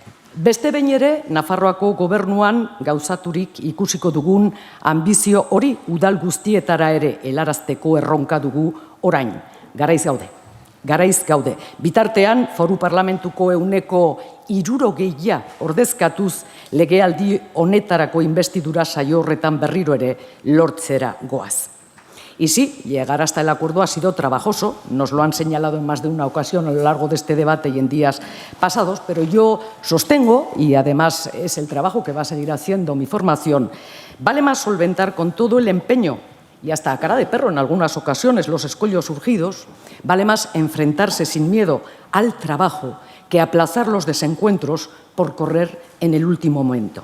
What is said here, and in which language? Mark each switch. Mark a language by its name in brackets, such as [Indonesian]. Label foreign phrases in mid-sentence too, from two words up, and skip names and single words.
[Basque] Beste behin ere, Nafarroako gobernuan gauzaturik ikusiko dugun anbizio hori udal guztietara ere helarazteko erronka dugu orain. Garaiz gaude. Bitartean, Foru Parlamentuko 60% ordezkatuz legealdi honetarako investidura saio horretan berriro ere lortzera goaz. [Spanish] Y sí, llegar hasta el acuerdo ha sido trabajoso, nos lo han señalado en más de una ocasión a lo largo de este debate y en días pasados, pero yo sostengo, y además es el trabajo que va a seguir haciendo mi formación, vale más solventar con todo el empeño y hasta a cara de perro en algunas ocasiones los escollos surgidos, vale más enfrentarse sin miedo al trabajo que aplazar los desencuentros por correr en el último momento.